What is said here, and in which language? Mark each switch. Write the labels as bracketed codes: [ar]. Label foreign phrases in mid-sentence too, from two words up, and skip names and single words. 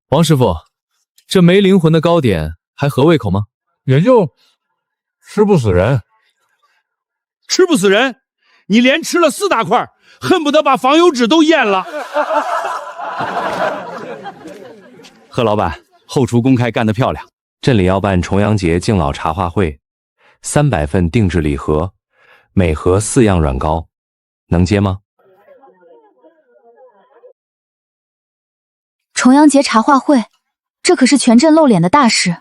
[zh] 王師傅，這沒靈魂的糕點還合胃口嗎？也就吃不死人。吃不死人？你连吃了4大塊，恨不得把防油紙都咽了。贺老板，后廚公開幹得漂亮。鎮裡要辦重陽節敬老茶話會，300份定制禮盒，每盒4樣軟糕，能接嗎？重陽節茶話會，這可是全鎮露臉的大事。